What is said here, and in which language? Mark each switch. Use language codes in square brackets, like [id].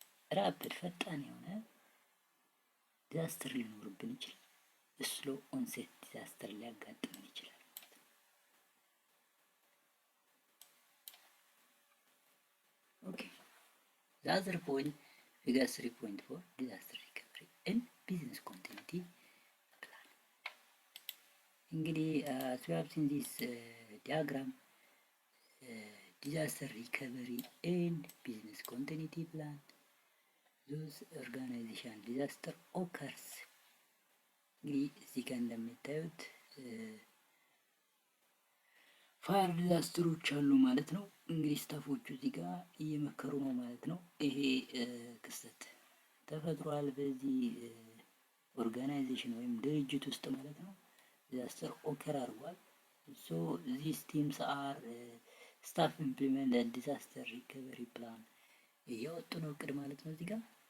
[am] ራፒድ ፈጣን የሆነ ዲዛስተር ሊኖርብን ይችላል። ስሎ ኦንሴት ዲዛስተር ሊያጋጥመን ይችላል ማለት ነው። ኦኬ [en] the other point, figure 3.4 disaster recovery and business continuity plan. እንግዲህ as we have seen this diagram, disaster recovery and business continuity plan, those organization disaster occurs. [am] እንግዲህ እዚህ ጋር እንደምታዩት ፋየር ዲዛስተሮች አሉ ማለት ነው። እንግዲህ ስታፎቹ እዚህ ጋር እየመከሩ ነው ማለት ነው። ይሄ ክስተት ተፈጥሯል በዚህ ኦርጋናይዜሽን ወይም ድርጅት ውስጥ ማለት ነው። ዲዛስተር ኦከር አድርጓል። [en] ሶ ዚስ ቲምስ አር ስታፍ ኢምፕሊመንት ዲዛስተር ሪከቨሪ ፕላን [am] እያወጡ ነው እቅድ ማለት ነው እዚህ ጋር